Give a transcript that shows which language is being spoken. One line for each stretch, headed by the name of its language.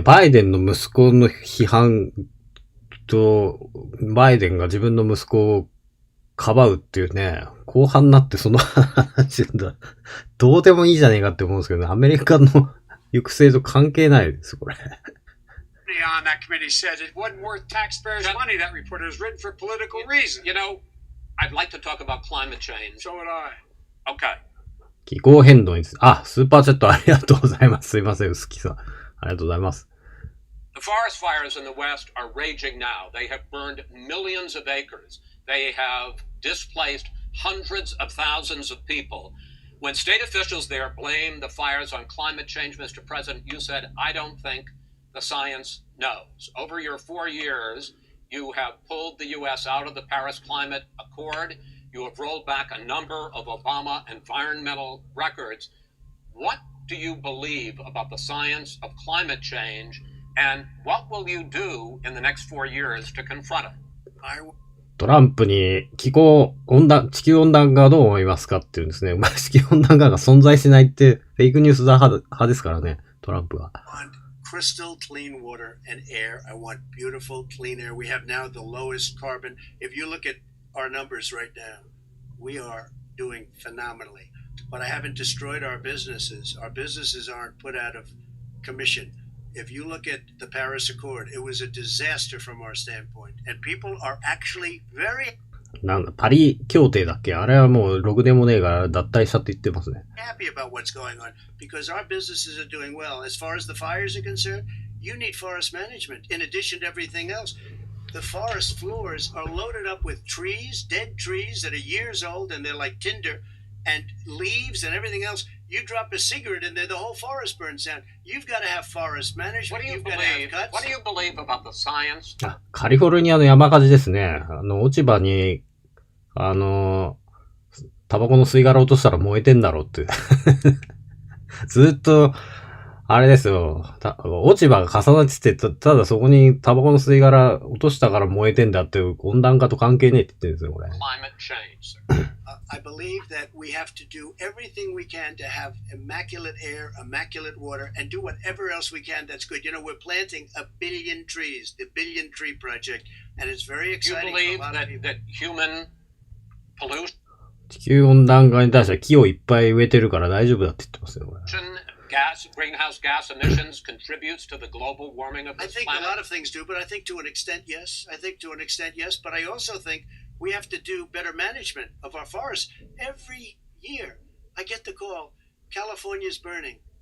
Japanese: バイデンの息子の批判と、バイデンが自分の息子をかばうっていうね、後半になってその話だ。どうでもいいじゃねえかって思うんですけどね、アメリカの行く末と関係ないです、これ。
English: On that committee said it wasn't worth taxpayers' money. That report was written for political reasons. You know, I'd like to talk about climate change. So would I. Okay.
Japanese: 気候変動について、あ、スーパーチャットありがとうございます。すいません、薄木さん。ありがとうございます。
English: The forest fires in the West are raging now. They have burned millions of acres. They have displaced hundreds of thousands of people. When state officials there blame the fires on climate change, Mr. President, you said, I don't think the science knows. Over your 4 years, you have pulled the U.S. out of the Paris Climate Accord. You have rolled back a number of Obama environmental records. What do you believe about the science of climate change, and what will you do in the next 4 years to confront it?
Japanese: トランプに地球温暖化はどう思いますかっていうんですね。地球温暖化が存在しないってフェイクニュース派ですからね、トランプが。
English: Crystal clean water and air. I want beautiful clean air. We have now the lowest carbon. If you look at our numbers right now, we are doing phenomenally. But I haven't destroyed our businesses. Our businesses aren't put out of commission. If you look at the Paris Accord, it was a disaster from our standpoint. And people are actually very
Japanese: なんだ、パリ協定だっけ？あれはもうろくでもねえから脱退したって言ってますね。
English: happy about what's going on because our businesses are doing well. As far as the fires are concerned, you need forest management in addition to everything else. The forest floors are loaded up with trees, dead trees that are years old and they're like tinder and leaves and everything else. You drop a cigarette in there, the whole forest burns down. You've got to have forest management. You've got to have cuts. What do you believe about the science?
Japanese: カリフォルニアの山火事ですね。落ち葉に、タバコの吸い殻落としたら燃えてんだろうって。ずっと、あれですよ。落ち葉が重なってて、ただそこにタバコの吸い殻落としたから燃えてんだって温暖化と関係ねえって言ってるんですよ、これ。
English: Climate change. I believe that we have to do everything we can to have immaculate air, immaculate water, and do whatever else we can that's good. You know, we're planting 1 billion trees, the Billion Tree Project, and it's very exciting for a lot of people. That human pollution,
Japanese: 地球温暖化に対しては木をいっぱい植えてるから大丈夫だって言ってますよ、これ。
English: greenhouse gas emissions contributes to the global warming of I this think planet? a lot of things do, but I think to an extent, yes. But I also think we have to do better management of our forests. Every year, I get the call, California's burning.